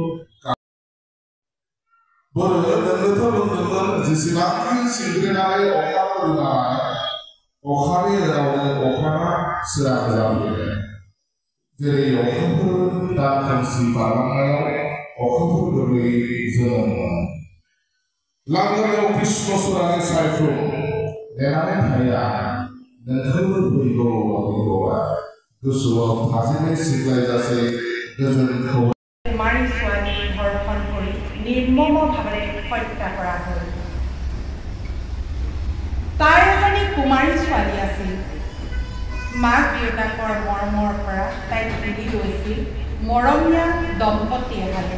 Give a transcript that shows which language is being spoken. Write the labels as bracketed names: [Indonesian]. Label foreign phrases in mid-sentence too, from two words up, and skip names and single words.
[Bodo] बोरो नोंनोथ' बुंदोंमोन जेसेबांखि सिंग्रेनानै अखा फोरोंनाय अखानि रावनो अखाना सोरां जाबोयो जेरै अखाफोर दान खोमसि बारलांनायाव अखाफोर गोरलै जोनोम मोनो लांगोनायाव कृष्णचूड़ानि सायख्लुम नेनानै थाया नोंखौबो फैगौ फैगौआ गोसोआव थाजिमै सिग्लायजासे गोजोनखौ [Assamese] कुमारी ছোৱালী ধৰ্ষণ কৰি নিৰ্মমভাৱে হত্যা কৰা হ'ল তাই এজনী কুমাৰী ছোৱালী আছিল মাক দেউতাকৰ মৰমৰ পৰা তাইক তুলি লৈছিল মৰমীয়া দম্পতী এহালে